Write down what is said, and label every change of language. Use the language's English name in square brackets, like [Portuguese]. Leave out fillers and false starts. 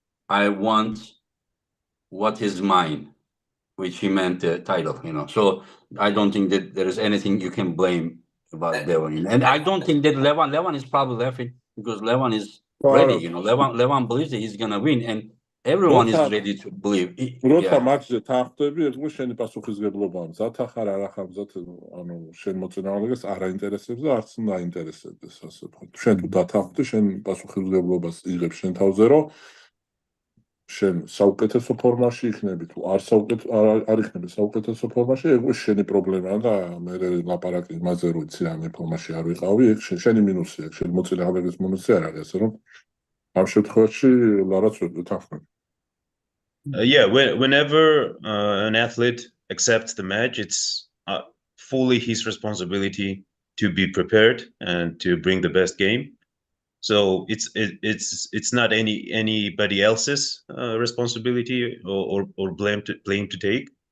[English] I want what is mine, which he meant the title, you know. So I don't think that there is anything you can blame about Devon. And I don't think that Levan is probably laughing because Levan is ready, you know. Levan believes that he's going to win, and everyone is ready to believe. [Georgian] როცა მატჩზე თანხდები, ეგ შენი პასუხისგებლობაა. მზად ახარ არ ახარ მზად, ანუ შენ მოწინააღმდეგეს არ აინტერესებს და არც უნდა აინტერესებდეს, ასე ვთქვათ. შენ თუ დათანხმდი, შენ პასუხისგებლობას იღებ შენ თავზე, რომ შენ საუკეთესო ფორმაში იქნები, თუ არ იქნები საუკეთესო ფორმაში, ეგ შენი პრობლემაა და მე ლაპარაკი იმაზე რომ იცი რა, მე ფორმაში არ ვიყავი, ეგ შენი მინუსია, შენ მოწინააღმდეგეს მინუსი არ არის, ასე რომ ამ შემთხვევაში ლარაც ვეთანხმები. [English] Yeah, whenever an athlete accepts the match, it's fully his responsibility to be prepared and to bring the best game. So it's not anybody else's responsibility or blame to take.